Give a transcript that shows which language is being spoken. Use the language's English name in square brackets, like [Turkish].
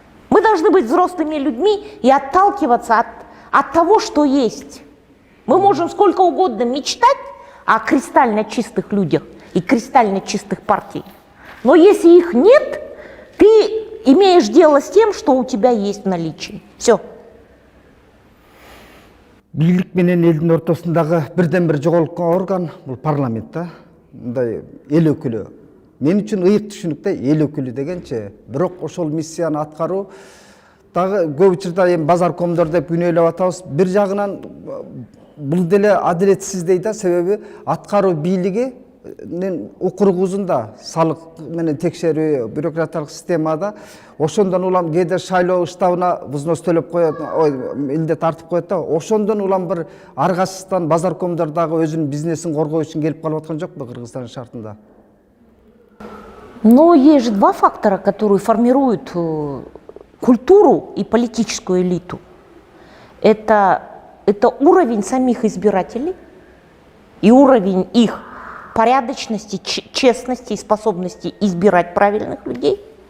[Russian] Мы должны быть взрослыми людьми и отталкиваться от того, что есть. Мы можем сколько угодно мечтать о кристально чистых людях и кристально чистых партиях. Но если их нет, ты имеешь дело с тем, что у тебя есть в наличии. Все. [Kyrgyz] Бийлик менен элдин ортосундагы бирден бир жоголткон орган бул парламент да. Мындай эл өкүлү. Мен үчүн ыйык түшүнүктө эл өкүлү дегенче, бирок ошол миссияны аткаруу дагы көп учурда эми базаркомдор деп күнөөлөп атабыз. Бир жагынан бул деле адилетсиз дейт, себеби аткаруу бийлиги укугузунда салык менен текшерүү бюрократиялык системада ошондон улам кээде шайлоо штабына взнос төлөп коет, элде тартып коет да, ошондон улам бир аргасыздан базаркомдор дагы өзүнүн бизнесин коргоо үчүн келип калып аткан жокпу Кыргызстан шартында? [Russian] Но есть же два фактора, которые формируют культуру и политическую элиту. Это уровень самих избирателей и уровень их порядочности, честности и способности избирать правильных людей.